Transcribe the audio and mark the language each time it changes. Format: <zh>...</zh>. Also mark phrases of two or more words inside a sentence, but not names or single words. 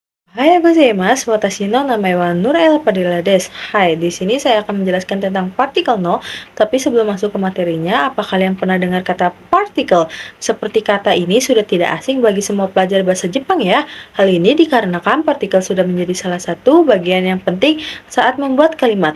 <ja>はいございます、私の名前はNuraela Padillaです.</ja> <id>Hai, di sini saya akan menjelaskan tentang partikel no. Tapi sebelum masuk ke materinya, apa kalian pernah dengar kata partikel? Seperti kata ini sudah tidak asing bagi semua pelajar bahasa Jepang ya. Hal ini dikarenakan partikel sudah menjadi salah satu bagian yang penting saat membuat kalimat.</id>